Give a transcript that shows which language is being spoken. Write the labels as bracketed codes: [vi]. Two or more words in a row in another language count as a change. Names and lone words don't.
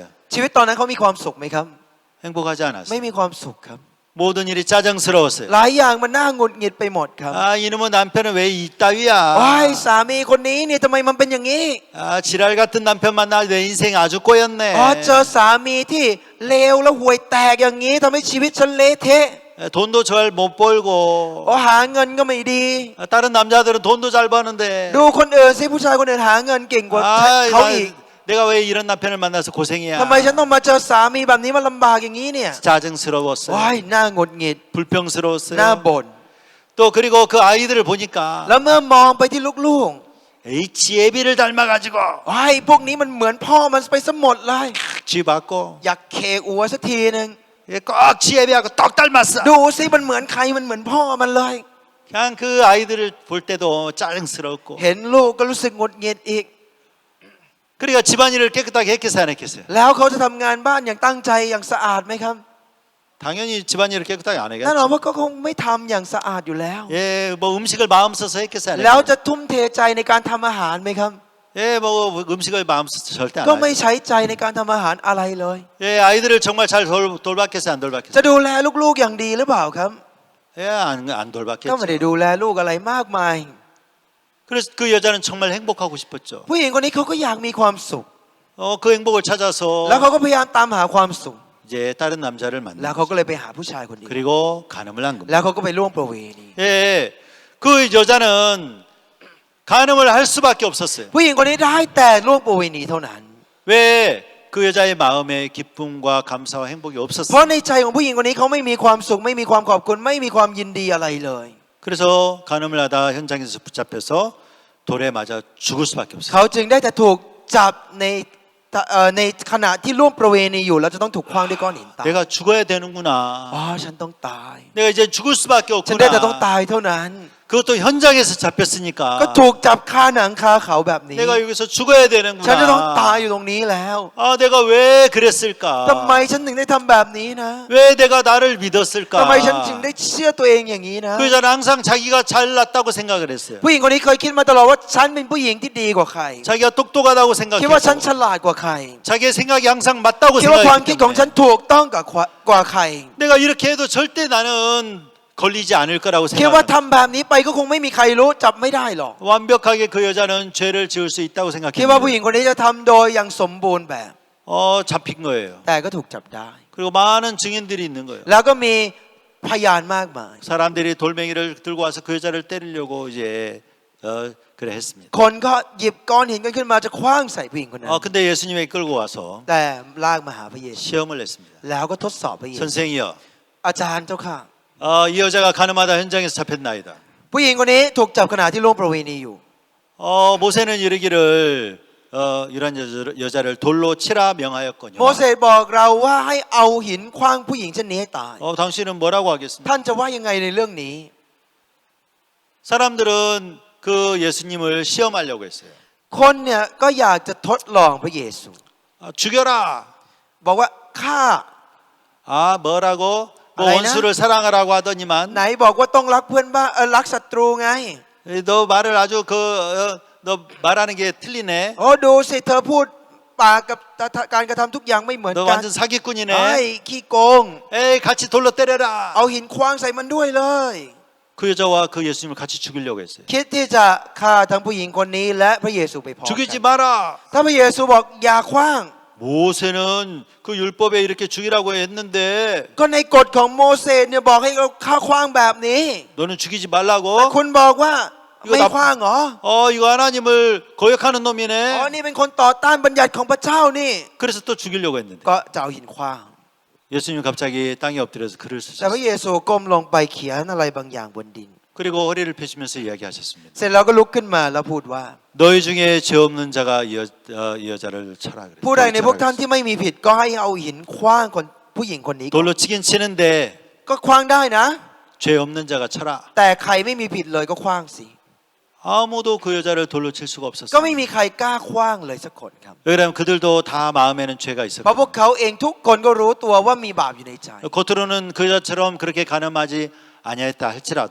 [th] ชีวิตตอนนั้นเขามีความสุขไหมครับ [ko] 행복하지 [th] ไม่ [ko] 않았어요. [th] มีความสุขครับ [ko] 모든 일이 짜증스러웠어요. [th] หลายอย่างมันน่าหงุดหงิดไปหมดครับ [ko] 아 이놈의 남편은 왜 [th] โอ้ย [ko] 이따위야? [th] สามีคนนี้เนี่ยทำไมมันเป็นอย่างนี้ [ko] 아 지랄 같은 남편 만나 내 인생 아주 꼬였네. [th] อ๋อเจอสามีที่เลวแล้วห่วยแตกอย่างนี้ทำให้ชีวิตฉันเละเทะ [ko] 돈도 잘 못 벌고 [th] อ๋อหาเงินก็ไม่ดี [ko] 다른 남자들은 돈도 잘 버는데 [th] ดูคนอื่นสิผู้ชายคนอื่นหาเงินเก่งกว่า [ko] 아, [th] เขาอีก [ko] 내가 왜 이런 남편을 만나서 고생이야? [th] ทำไมฉันต้องมาเจอสามีแบบนี้มันลำบากอย่างนี้เนี่ย [ko] 짜증스러웠어요. [th] ว้ายน่าหงุดหงิด [ko] 불평스러웠어요. [th] น่าบ่น [ko] 또 그리고 그 아이들을 보니까 [th] แล้วเมื่อมองไปที่ลูก [ko] HAB를 닮아가지고 [th] ๆว้ายพวกนี้มันเหมือนพ่อมันไปซะหมดเลย [ko] 쥐 받고 [th] อยากเคอัวสักทีหนึ่ง [ko] 꼭 GAB하고 똑 닮았어. [th] ดูสิมันเหมือนใครมันเหมือนพ่อมันเลย [ko] 그냥 그 아이들을 볼 때도 짜증스럽고 [th] เห็นลูกก็รู้สึกหงุดหงิดอีก [ko] 그러니까 집안일을 깨끗하게 했겠어요 안 했겠어요? [th] แล้วเขาจะทำงานบ้านอย่างตั้งใจอย่างสะอาดไหมครับ [ko] 당연히 집안일을 깨끗하게 안 [th] แน่นอน [ko] 하겠죠. [th] ว่าก็คงไม่ทำอย่างสะอาดอยู่แล้ว [ko] 예, 뭐 음식을 마음 써서 했겠어요 안 [th] แล้ว [ko] 했겠어요? [th] จะทุ่มเทใจในการทำอาหารไหมครับ [ko] 예, 뭐 음식을 마음 써서 절대 안 [th] ก็ไม่ [ko] 하죠. [th] ใช้ใจในการทำอาหารอะไรเลย [ko] 예, 아이들을 정말 잘 돌봤겠어요 안 [th] จะ [ko] 돌봤겠어요? [th] ดูแลลูกๆอย่างดีหรือเปล่าครับ [ko] 예, 안 [th] ก็ไม่ได้ [ko] 돌봤겠죠. [th] ดูแลลูกอะไรมากมาย [ko] 그래서 그 여자는 정말 행복하고 싶었죠. [th] ผู้หญิงคนนี้เขาก็อยากมีความสุข [ko] 그 행복을 찾아서 [th] แล้วเขาก็พยายามตามหาความสุข [ko] 이제 다른 남자를 [th] แล้ว [ko] 만나 [th] เขาก็เลยไปหาผู้ชายคนนี้ [ko] 그리고 간음을 한 겁니다. [th] แล้วเขาก็ไปล่วงประเวณี [ko] 예, 그 여자는 간음을 할 수밖에 없었어요. [th] ผู้หญิงคนนี้ได้แต่ล่วงประเวณีเท่านั้น [ko] 왜 그 여자의 마음에 기쁨과 감사와 행복이 [th] เพราะ [ko] 없었어요. [th] ในใจของผู้หญิงคนนี้เขาไม่มีความสุขไม่มีความขอบคุณไม่มีความยินดีอะไรเลย [ko] 그래서 간음을 하다 현장에서 붙잡혀서 돌에 맞아 죽을 수밖에 없어요. [th] เขาจึงได้แต่ถูกจับในขณะที่ร่วมประเวณีอยู่แล้วจะต้องถูกขว้างด้วยก้อนหินตาย [ko] 내가 죽어야 [th] อ๋อ [ko] 되는구나. [th] ฉันต้องตาย [ko] 내가 이제 죽을 수밖에 [th] ฉันได้แต่ต้อง [ko] 없구나. [th] ตายเท่านั้น [ko] 그것도 현장에서 [th] ก็ [ko] 잡혔으니까 [th] ถูกจับคาหนังคาเขาแบบนี้ [ko] 내가 여기서 죽어야 [th] ฉันจะต้องตายอ [ko] 되는구나. [th] ยู่ตรงนี้แล้ว [ko] 아, 내가 왜 그랬을까? [th] ทำไมฉันถึงได้ทำแบบนี้นะ [ko] 왜 내가 나를 믿었을까? [th] ทำไมฉันถึงได้เชื่อตัวเองอย่างนี้นะ [ko] 그 여자는 항상 자기가 잘났다고 생각을 했어요. [th] ผู้หญิงคนนี้เคยคิดมาตลอดว่าฉันเป็นผู้หญิงที่ดีกว่าใคร [ko] 자기가 똑똑하다고 [th] คิดว่าฉันฉ [ko] 생각했고 [th] ลาดกว่าใคร [ko] 자기의 생각이 항상 맞다고 [th] คิดว่าความคิด [ko] 생각했기 [th] ของฉัน [ko] 때문에 [th] ถูกต้องกว่าใคร [ko] 내가 이렇게 해도 절대 나는 걸리지 않을 거라고 [th] คิดว่า [ko] 생각합니다. [th] ทำแบบนี้ไปก็คงไม่มีใครรู้จับไม่ได้หรอก [ko] 완벽하게 그 여자는 죄를 지을 수 있다고 [th] คิดว่าผู้หญิ [ko] 생각했는데 [th] งคนนี้จะทำโดยอย่างสมบูรณ์แบบ [ko] 잡힌 거예요. [th] แต่ก็ถูกจับได้ [ko] 그리고 많은 증인들이 있는 거예요. [th] แล้วก็มีพยานมากมาย [ko] 사람들이 돌멩이를 들고 와서 그 여자를 때리려고 이제 그래 했습니다. [th] คนก็หยิบก้อนหินกันขึ้นมาจะคว้างใส่ผู้หญิงคนนั้น [ko] 근데 예수님이 끌고 와서 [th] แต่ลากมาหาพระเยซู [ko] 시험을 냈습니다. [th] แล้วก็ทดสอบพระเยซู [ko] 선생이여, [th] อาจารย์เจ้าค่ะ [ko] 이 여자가 가늠하다 현장에서 잡혔나이다. [th] ผู้หญิงคนนี้ถูกจับขณะที่ร่วมประเวณีอยู่ [ko] 모세는 이르기를 이런 여자를 돌로 치라 명하였거니와. [th] โมเสสบอกเราว่าให้เอาหินคว้างผู้หญิงเช่นนี้ให้ตาย [ko] 당신은 뭐라고 하겠습니까? [th] ท่านจะว่ายังไงในเรื่องนี้ [ko] 사람들은 그 예수님을 시험하려고 했어요. [th] คนเนี่ยก็อยากจะทดลองพระเยซู [ko] 죽여라. [th] บอกว่าฆ่า [ko] 뭐라고? 뭐 알아요? 원수를 사랑하라고 하더니만 [th] ไหนบอกว่าต้องรักเพื่อนบ้านรักศัตรูไง [ko] 너 말을 아주 너 말하는 게 틀리네. [th] โอ้ดูสิเธอพูดปากกับการกระทำทุกอย่างไม่เหมือน [ko] 너 [th] กัน [ko] 완전 사기꾼이네. [th] ไอ้ขี้โกง [ko] 에이, 같이 돌로 때려라. [th] เอาหินคว้างใส่มันด้วยเลย [ko] 그 여자와 그 예수님을 같이 죽이려고 했어요. [th] คิดที่จะฆ่าทั้งผู้หญิงคนนี้และพระเยซูไปพร้อม [ko] 죽이지 [th] กัน [ko] 마라. [th] ถ้าพระเยซูบอกอย่าคว้าง [ko] 모세는 그 율법에 이렇게 죽이라고 했는데 [th] ก็ในกฎของโมเสสเนี่ยบอกให้เราฆ่าคว้างแบบนี้ [ko] 너는 죽이지 [th] แต่ [ko] 말라고. [th] คุณบอกว่า [ko] 이거 [th] ไม่คว้างเหรอ [ko] 이거 하나님을 거역하는 [th] อ๋อ [ko] 놈이네. [th] นี่เป็นคนต่อต้านบัญญัติของพระเจ้านี่ [ko] 그래서 또 죽이려고 했는데 [th] ก็จะเอาหินคว้าง [ko] 예수님 갑자기 땅에 엎드려서 글을 [th] แต่พระ [ko] 쓰셨어요. [th] เยซูก้มลงไปเขียนอะไรบางอย่างบนดิน [ko] 그리고 허리를 펴시면서 이야기하셨습니다. [th] เสร็จแล้วก็ลุกขึ้นมาแล้วพูดว่า [ko] 너희 중에 죄 없는 자가 이 여자를 쳐라 그래. [th] ผู้ใดในพวกท่านที่ไม่มีผิดก็ให้เอาหินคว้างคนผู้หญิงคนนี้ก่อน [ko] 돌로 치긴 치는데 [th] ก็คว้างได้นะ [ko] 죄 없는 자가 쳐라. [th] แต่ใครไม่มีผิดเลยก็คว้างสิ [ko] 아무도 그 여자를 돌로 칠 수가 [th] ก็ไม่ [ko] 없었어요. [th] มีใครกล้าคว้างเลยสักคนครับ [ko] 왜냐하면 그들도 다 마음에는 죄가 [th] เพราะพวก [ko] 있었고 [th] เขาเองทุกคนก็รู้ตัวว่ามีบาปอยู่ในใจ [ko] 겉으로는 그 여자처럼 그렇게 가늠하지 아니했다 할지라도